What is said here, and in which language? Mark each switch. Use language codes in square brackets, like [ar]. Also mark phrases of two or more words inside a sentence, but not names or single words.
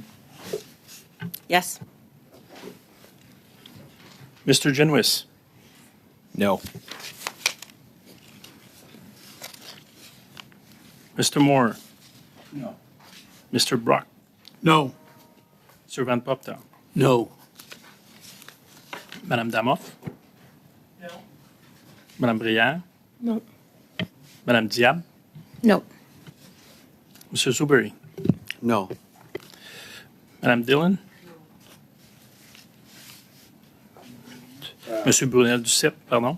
[en] Yes. Mr. Genwis, No. Mr. Moore, No. Mr. Brock, No. Sir Van Popta, No. Madame Damoff, Madame Brière, No. Madame Diab, No. Monsieur Soubery, No. Madame Dillon, Monsieur Brunel Duceppe, pardon,